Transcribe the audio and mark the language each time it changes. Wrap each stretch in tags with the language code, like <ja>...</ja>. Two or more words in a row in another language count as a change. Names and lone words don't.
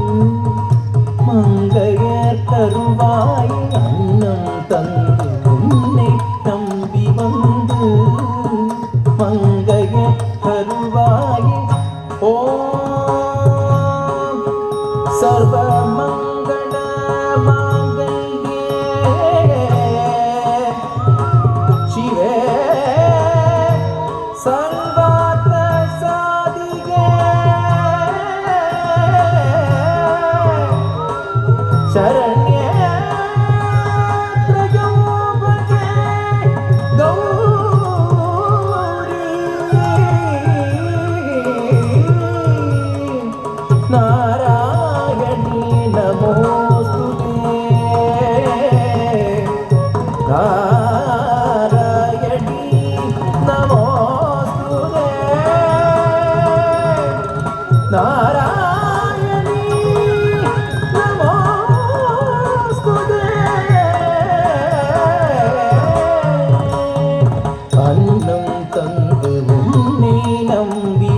<ta>மங்கையர் தருவாய் அன்னம் தந்து உன்னை நம்பி வந்து மங்கையர் தருவாய்</ta> <sa>ओम् सर्व मङ्गल माङ्गल्ये शिवे सर्वात्र साधिके शरण्ये त्र्यम्बके गौरी नारायणी नमोस्तुते நாராயணி</sa> <ta>நமோஸ்துதே அன்னம் தந்து உன்னை நம்பி</ta>